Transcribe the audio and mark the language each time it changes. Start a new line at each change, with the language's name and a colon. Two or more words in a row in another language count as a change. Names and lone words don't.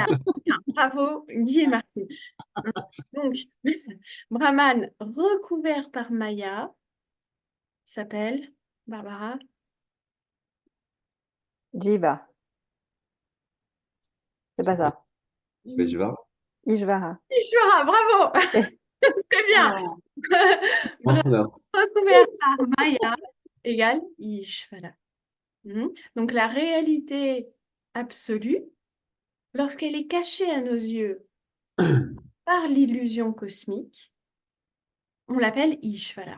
French: Bien, bravo Guy et Martine. Donc, Brahman recouvert par Maya s'appelle, Barbara, Jiva, c'est pas ça. Vejva. Ishvara. Ishvara, bravo! Ok. Très bien! Ah, Brahman Voilà. recouvert par Maya égale Ishvara. Donc la réalité absolue, lorsqu'elle est cachée à nos yeux par l'illusion cosmique, on l'appelle Ishvara.